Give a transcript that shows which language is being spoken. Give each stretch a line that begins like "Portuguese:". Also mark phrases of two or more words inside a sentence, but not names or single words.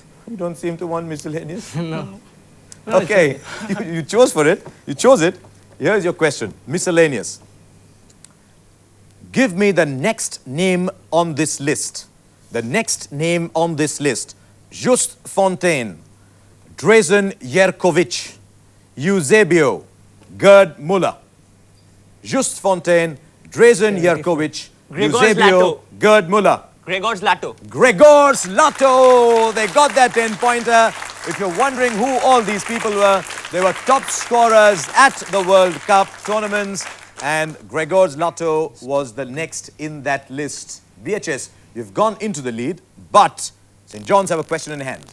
English: You don't seem to want miscellaneous? No. Okay, you chose for it. You chose it. Here's your question. Miscellaneous. Give me the next name on this list. The next name on this list. Just Fontaine, Drazen Yerkovich, Eusebio, Gerd Muller. Just Fontaine, Drazen Yerkovich, Gregor Eusebio, Zlato. Gerd Muller. Gregor Zlato. Gregor Zlato. They got that 10-pointer. If you're wondering who all these people were, they were top scorers at the World Cup tournaments. And Gregor Zlato was the next in that list. BHS, you've gone into the lead, but St. John's have a question in hand.